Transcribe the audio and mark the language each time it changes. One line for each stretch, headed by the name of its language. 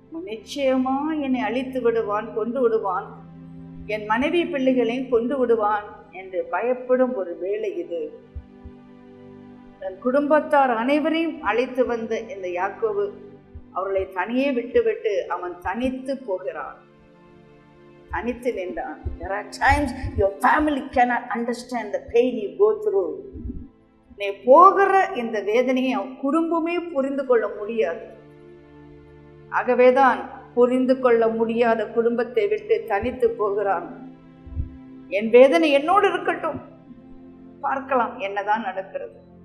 Tamil: நிச்சயமா என்னை அழித்து விடுவான், கொண்டு விடுவான், என் மனைவி பிள்ளைகளையும் கொண்டு விடுவான் என்று பயப்படும் ஒரு வேளை இது. தன் குடும்பத்தார் அனைவரையும் அழைத்து வந்த இந்த யாக்கோபு அவர்களை தனியே விட்டுவிட்டு அவன் தனித்து போகிறான், தனித்து நின்றான்.
English: There are times your family cannot understand the pain you go through.
Tamil: நீ போகிற இந்த வேதனையை அவன் குடும்பமே புரிந்து கொள்ள முடியாது. ஆகவேதான் புரிந்து கொள்ள முடியாத குடும்பத்தை விட்டு தனித்து போகிறான். என் வேதனை என்னோடு இருக்கட்டும், பார்க்கலாம் என்னதான் நடக்கிறது.